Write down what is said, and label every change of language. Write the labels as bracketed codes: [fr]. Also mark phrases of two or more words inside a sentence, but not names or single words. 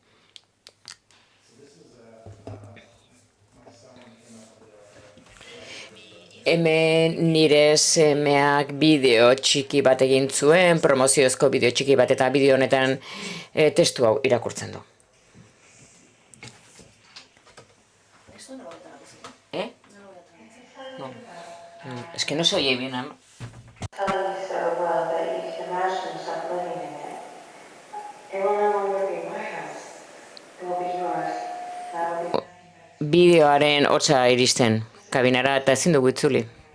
[eu] Hemen nire semeak bideo txiki bat egin zuen, promoziozko bideo txiki bat, eta bideo honetan testu hau irakurtzen du. [es] No. Es que no se oye bien. [eu] Bideoaren hotza iristen kabinara eta ezin dugu itzuli.